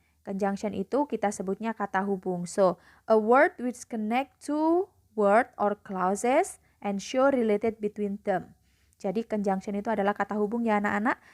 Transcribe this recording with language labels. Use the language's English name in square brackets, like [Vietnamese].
[Indonesian] Conjunction itu kita sebutnya kata hubung. [English] So, a word which connect two word or clauses and show related between them. [Indonesian] Jadi conjunction itu adalah kata hubung ya anak-anak.